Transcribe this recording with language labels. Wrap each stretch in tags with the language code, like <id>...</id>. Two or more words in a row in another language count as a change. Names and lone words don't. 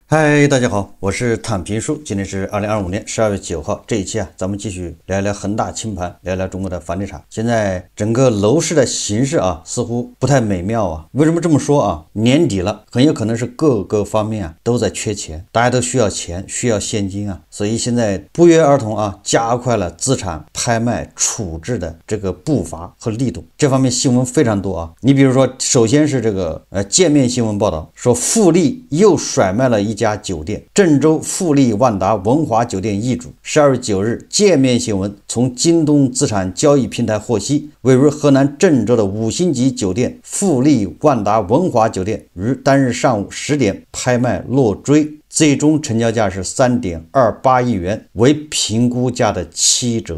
<zh>嗨，大家好，我是躺平叔。今天是2025年12月9号，这一期咱们繼續聊一聊恒大清盤，聊一聊中國的房地產。現在整個樓市的形勢似乎不太美妙啊。為什麼這麼說啊？年底了，很有可能是各個方面都在缺錢，大家都需要錢，需要現金啊，所以現在不約而同加快了資產拍賣處置的這個步伐和力度。這方面新聞非常多啊。你比如說，首先是這個界面新聞報道說，富力又甩賣了一家酒店，鄭州富力萬達文華酒店易主。12月9日，界面新聞從京東資產交易平台獲悉，位於河南鄭州的5星級酒店富力萬達文華酒店於當日上午10點拍賣落錐，最終成交價是3.28億元，為評估價的7折。</zh>